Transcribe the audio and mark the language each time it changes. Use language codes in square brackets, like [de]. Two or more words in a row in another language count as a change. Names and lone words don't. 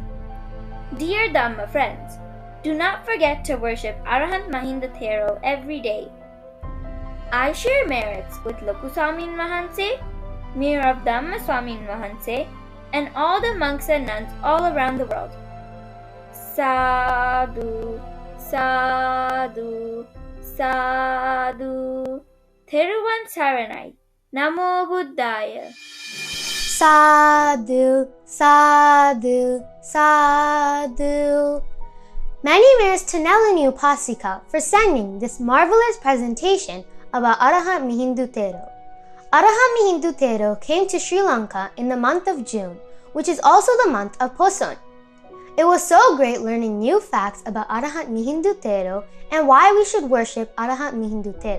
[en] Dear Dhamma friends, do not forget to worship Arahant Thero every day. I share merits with Lokuswamin Mahanse, Mayor of Dhamma Swamin Mahanse, and all the monks and nuns all around the world. [pi] Sadhu, sadhu, sadhu. [si] Theruvan Saranai. [pi] Namo Buddhaya. Sadhu, sadhu, sadhu. [en] Many merits to Nelini Upasika for sending this marvelous presentation about Arahant Thero. Arahant Thero came to Sri Lanka in the month of June, which is also the month of Poson. It was so great learning new facts about Arahant Thero and why we should worship Arahant Thero.